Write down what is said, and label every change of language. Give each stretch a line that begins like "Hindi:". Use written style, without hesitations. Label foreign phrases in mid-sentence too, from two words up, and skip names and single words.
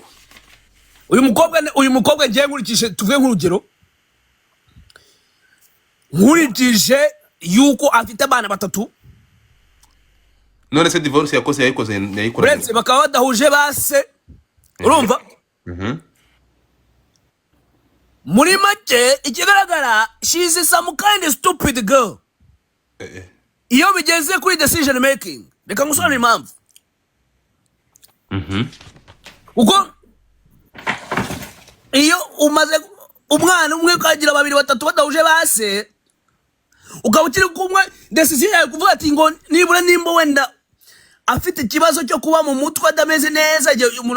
Kinyarwanda: uyu mukobwa ngiye nkurikije tuvuge nk'urugero nkurikije yuko afite abana batatu none se divorce yayikoze uretse bakaba badahuje base urumva muri make ikigaragara
English: she is some kind of stupid girl
Kinyarwanda: iyo bigeze kuri
English: decision making
Kinyarwanda: reka ngusobanurire impamvu uko iyo umaze umwana umwe ukagira babiri batatu badahuje base ukaba ukiri kumwe decision yawe kuvuga ati ngo nibura nimba wenda afite ikibazo cyo kuba mu mutwe adameze neza umuntu